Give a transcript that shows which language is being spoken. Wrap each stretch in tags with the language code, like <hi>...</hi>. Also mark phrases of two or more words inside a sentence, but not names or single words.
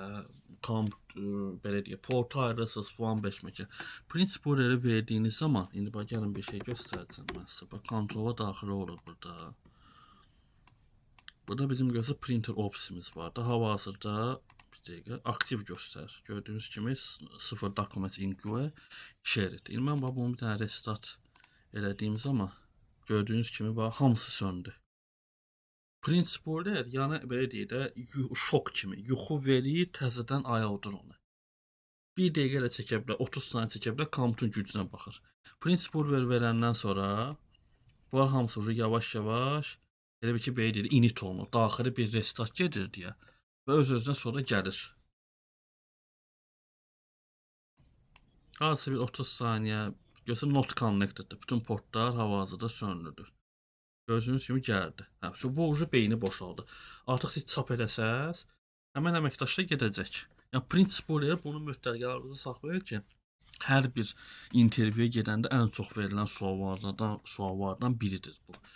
<az>Belə deyək, port ayırırsınız falan 5 mega.</az> <en>Print spooleri</en> <az>verdiyiniz zaman, indi bax gəlin bir şey göstərəcəm mən sizə. Bax kontrola daxil oluruq burada. Burada bizim gözə printer opsimiz var da. Hal-hazırda aktiv göstərir. Gördüyünüz kimi 0</az> <en>document include shared.</en> <az>İndi mən bunu bir dənə restart elədiyim zaman gördüyünüz kimi bax hamısı söndü.</az> <en>Print spooler,</en> <az>yəni belə deyək də, şok kimi yuxu verir, təzədən ayıldır onu. 1 dəqiqə ilə çəkə bilər, 30 saniyə çəkə bilər, kompüterin gücünə baxır.</az> <en>Print spooler</en> <az>verəndən sonra bunlar hamısı yavaş-yavaş elə bir ki, belə deyək, init olunur. Daxili bir restart gedir deyə və öz-özünə sonra gəlir. Hardasa bir 30 saniyə görsən</az> <en>not connected-dir.</en> <az>Bütün portlar hal-hazırda sönülüdür. Gördüyünüz kimi gəldi. Hə, bu ucu beyni boşaldı. Artıq siz çap eləsəz, həmən əməkdaşlar gedəcək. Yəni</az> <en>print spooler</en> <az>bunu mütləq yadınızda saxlayın ki, hər bir intervyuya gedəndə ən çox verilən suallardan biridir bu.</az>